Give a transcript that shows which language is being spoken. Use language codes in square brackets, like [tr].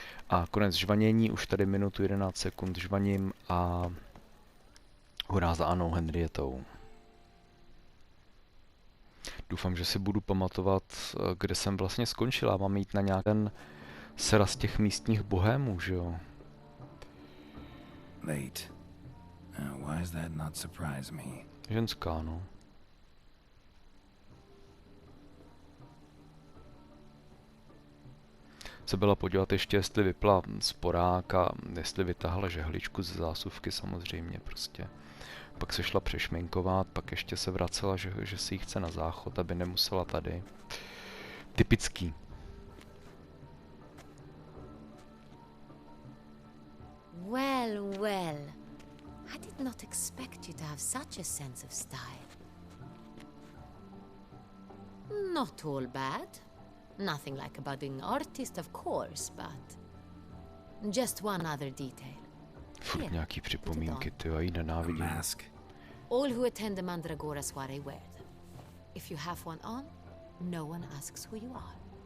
[cs] A konec žvanění, už tady minutu 11 sekund žvaním a hurá za Annou Henrietou. Doufám, že si budu pamatovat, kde jsem vlastně skončil. Mám jít na nějaký sraz těch místních bohémů, že jo? [en] Late. Why does that not surprise me? [cs] Ženská, no. Se byla podívat ještě, jestli vypla sporák a jestli vytáhla žehličku ze zásuvky samozřejmě prostě. Pak se šla přešminkovat, pak ještě se vracela, že si ji chce na záchod, aby nemusela tady. Typický. [en] Well. I did not expect you to have such a sense of style. Not all bad. Nothing like a budding artist, of course, but just one other detail. [cs] Furt nějaký připomínky, ty já ji nenávidím. [en] All who attend the Mandragora soiree wear them. If you have one on, no one asks who you are.